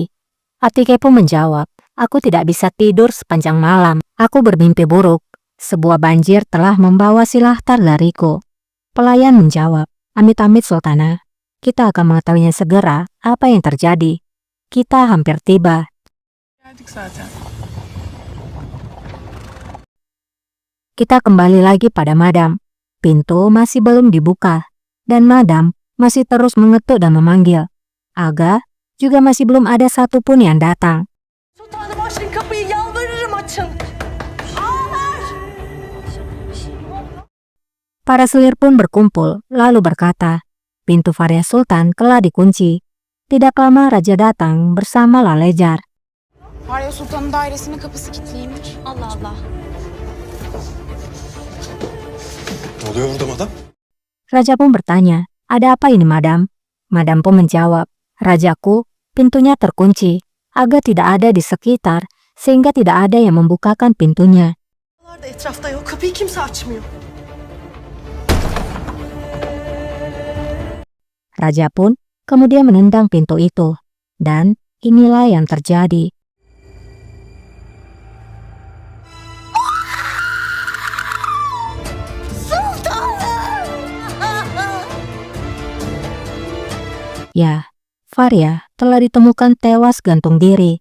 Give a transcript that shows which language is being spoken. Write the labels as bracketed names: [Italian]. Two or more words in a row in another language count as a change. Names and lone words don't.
[Indonesian] Atike pun menjawab, aku tidak bisa tidur sepanjang malam. Aku bermimpi buruk. Sebuah banjir telah membawa si Lahtar dariku. Pelayan menjawab, amit-amit Sultana. Kita akan mengetahuinya segera apa yang terjadi. Kita hampir tiba. [Turkish] Geldik zaten. [Indonesian] Kita kembali lagi pada Madam. Pintu masih belum dibuka. Dan Madam masih terus mengetuk dan memanggil. Aga juga masih belum ada satupun yang datang. [Turkish] Sultanım açın kapıyı, yalvarırım açın. Ağlar. [Indonesian] Para selir pun berkumpul, lalu berkata, pintu Faria Sultan telah dikunci. Tidak lama Raja datang bersama Lalejar. [Turkish] Arya Sultan'ın dairesinin kapısı kilitliymiş. Allah Allah. Ne oluyor burada madam? [Indonesian] Raja pun bertanya, ada apa ini Madam? Madam pun menjawab, Rajaku, pintunya terkunci. Aga tidak ada di sekitar, sehingga tidak ada yang membukakan pintunya. [Turkish] Ağlar da etrafta yok. Kapıyı kimse açmıyor. [Indonesian] Raja pun kemudian menendang pintu itu. Dan inilah yang terjadi. Ya, Faria telah ditemukan tewas gantung diri.